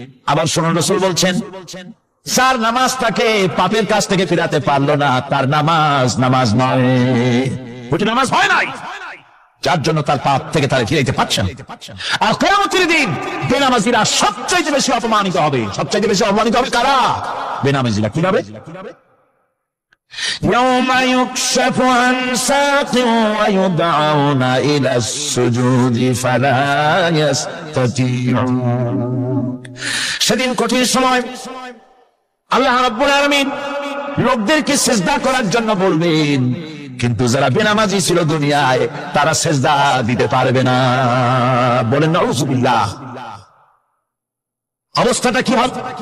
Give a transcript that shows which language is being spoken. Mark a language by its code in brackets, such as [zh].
[bn] আবার শুনুন, রাসূল বলছেন, যার নামাজ তাকে পাপের কাজ থেকে ফিরাতে পারলো না, তার নামাজ নামাজ নয়। ওটি নামাজ হয় নাই, যার জন্য তার পাপ থেকে তারা ফিরাইতে পারছেন। আর কিয়ামতের দিন বেনামাজিরা সবচেয়ে বেশি অপমানিত হবে। সবচেয়ে বেশি অপমানিত হবে কারা? বেনামাজিরা। কিভাবে? [ar] يوم يكشف عن ساق ويدعون إلى السجود فلا يستطيعون। [bn] সেদিন কঠিন সময় আল্লাহ রাব্বুল আলামিন লোকদেরকে সিজদা করার জন্য বলবেন, কিন্তু যারা বেনামাজি ছিল দুনিয়ায়, তারা সিজদা দিতে পারবে না। বলেন নাউযুবিল্লাহ। অবস্থাটা কি হবে?